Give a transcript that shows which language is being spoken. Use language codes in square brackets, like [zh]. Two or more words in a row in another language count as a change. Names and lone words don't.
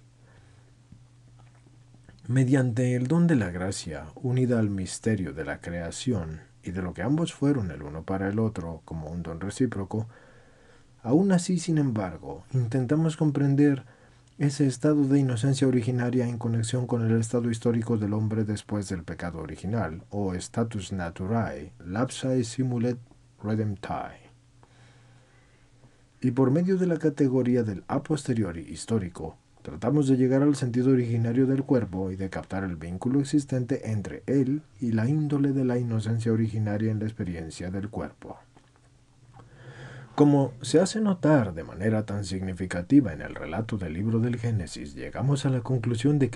[es] Mediante el don de la gracia, unida al misterio de la creación y de lo que ambos fueron el uno para el otro como un don recíproco, aún así, sin embargo, intentamos comprender ese estado de inocencia originaria en conexión con el estado histórico del hombre después del pecado original, o [la] status naturae, lapsae simulet redemptae. [es] Y por medio de la categoría del [la] a posteriori [es] histórico, tratamos de llegar al sentido originario del cuerpo y de captar el vínculo existente entre él y la índole de la inocencia originaria en la experiencia del cuerpo. Como se hace notar de manera tan significativa en el relato del libro del Génesis, llegamos a la conclusión de que